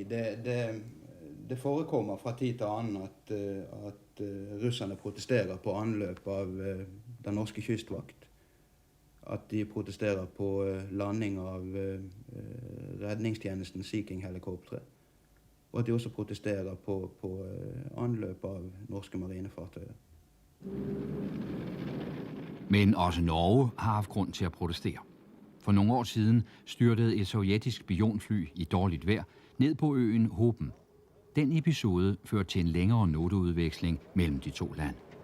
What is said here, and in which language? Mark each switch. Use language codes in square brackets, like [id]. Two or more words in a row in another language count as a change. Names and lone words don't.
[no] Det forekommer fra tid til annen at russerne protesterer på anløp av den norske kystvakt. At de protesterer på landing av redningstjenesten Sea King-helikoptre. Og at de også protesterer på anløp av norske marinefartøyer. [da] Men også Norge har haft grund til at protestere. For nogle år siden styrtede et sovjetisk spionfly i dårligt vejr ned på øen Hopen. Den episode førte til en længere noteudveksling mellem de to lande.